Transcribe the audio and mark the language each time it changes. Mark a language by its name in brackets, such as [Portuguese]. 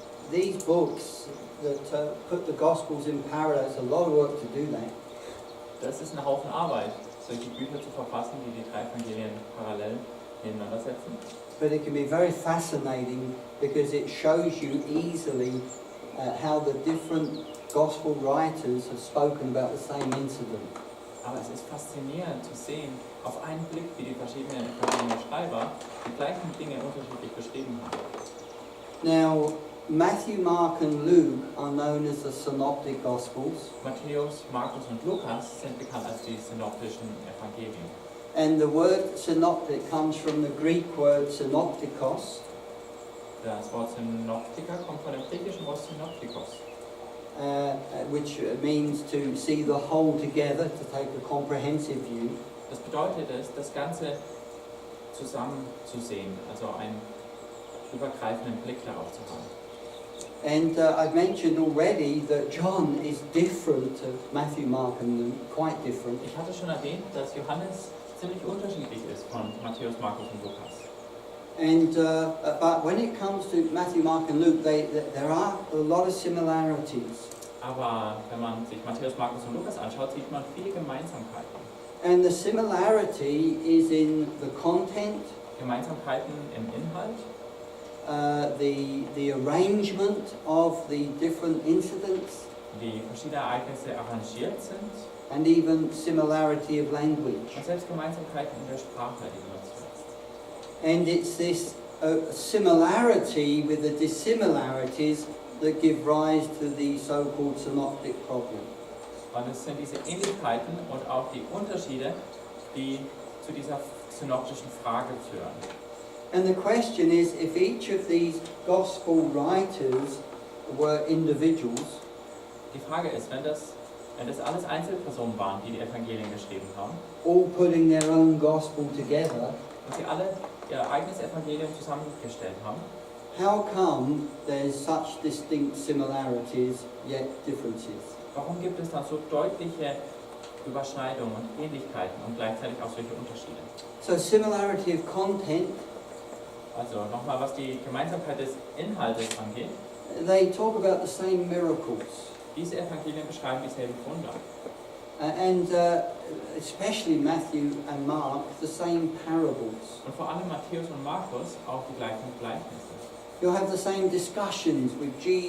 [English] These books that put the Gospels in parallel, it's a lot of work to do that. [German] Das ist ein Haufen Arbeit, solche Bücher zu verfassen, die die drei Evangelien parallel nebeneinander setzen. [English] But it can be very fascinating because it shows you easily how the different Gospel writers have spoken about the same incident. [German] Aber es ist faszinierend zu sehen, auf einen Blick, wie die verschiedenen Evangelienschreiber die gleichen Dinge unterschiedlich beschrieben haben. [English] Now, Matthew, Mark and Luke are known as the Synoptic Gospels. [German] Matthäus, Markus und Lukas sind bekannt als die synoptischen Evangelien. [English] And the word synoptic comes from the Greek word synoptikos, [German] Das Wort Synoptiker kommt von dem griechischen Wort Synoptikos, [English] which means to see the whole together, to take a comprehensive view. [German] Das bedeutet es, das Ganze zusammen zu sehen, also einen übergreifenden Blick darauf zu haben. [English] And I've mentioned already that John is different to Matthew, Mark and Luke, quite different. [German] Ich hatte schon erwähnt, dass Johannes ziemlich unterschiedlich ist von Matthäus, Markus und Lukas. [English] And but when it comes to Matthew, Mark and Luke, there are a lot of similarities. [German] Aber wenn man sich Matthäus, Markus und Lukas anschaut, sieht man viele Gemeinsamkeiten. [English] And the similarity is in the content, [German] Gemeinsamkeiten im Inhalt, [English] the arrangement of the different incidents, [German] wie verschiedene Ereignisse arrangiert sind [English] and even similarity of language. [German] und selbst Gemeinsamkeiten in der Sprache, die benutzt wird. [English] And it's this similarity with the dissimilarities that give rise to the so-called synoptic problem. [German] Und es sind diese Ähnlichkeiten und auch die Unterschiede, die zu dieser synoptischen Frage führen. [English] And the question is, if each of these gospel writers were individuals, [German] Die Frage ist, wenn das alles Einzelpersonen waren, die die Evangelien geschrieben haben, [English] all putting their own gospel together, [German] und sie alle ihr eigenes Evangelium zusammengestellt haben, [English] how come there's such distinct similarities yet differences? [German] warum gibt es dann so deutliche Überschneidungen und Ähnlichkeiten und gleichzeitig auch solche Unterschiede? [English] So similarity of content, [German] Also nochmal, was die Gemeinsamkeit des Inhaltes angeht. [English] they talk about the same miracles. [German] Diese Evangelien beschreiben dieselben Wunder. [English] And especially Matthew and Mark, the same parables. [German] Und vor allem Matthäus und Markus auch die gleichen Gleichnisse. [English] You'll have the same discussions with Jesus